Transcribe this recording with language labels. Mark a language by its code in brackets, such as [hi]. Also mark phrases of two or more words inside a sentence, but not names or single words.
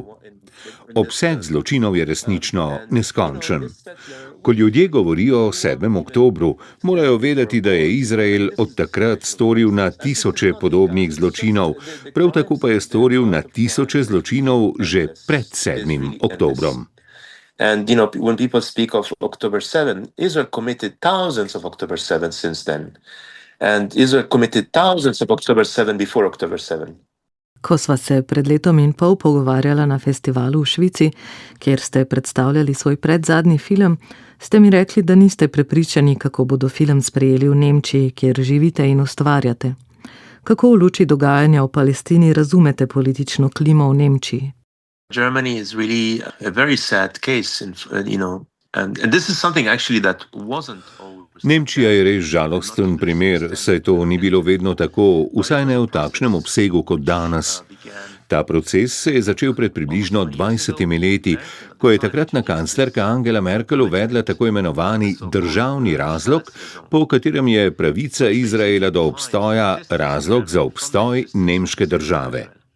[sl] Obseg zločinov je resnično neskončen. Ko ljudje govorijo o 7. oktobru, morajo vedeti, da je Izrael od takrat storil na tisoče podobnih zločinov, prav tako pa je storil na tisoče zločinov že pred 7. oktobrom. [en] And, when people speak of October 7, Israel committed thousands of October 7 since then. And Israel committed thousands of October 7 before October 7. [sl] Ko sva se pred letom in pol pogovarjala na festivalu v Švici, kjer ste predstavljali svoj predzadnji film, ste mi rekli, da niste prepričani, kako bodo film sprejeli v Nemčiji, kjer živite in ustvarjate. Kako v luči dogajanja v Palestini razumete politično klimo v Nemčiji? [en] Germany is really a very sad case, and this is something actually that wasn't always. [sl] Nemčija je res žalosten primer, saj to ni bilo vedno tako, vsaj ne v takšnem obsegu kot danes. Ta proces se je začel pred približno 20 leti, ko je takratna kanclerka Angela Merkel uvedla tako imenovani državni razlog, po katerem je pravica Izraela do obstoja razlog za obstoj nemške države.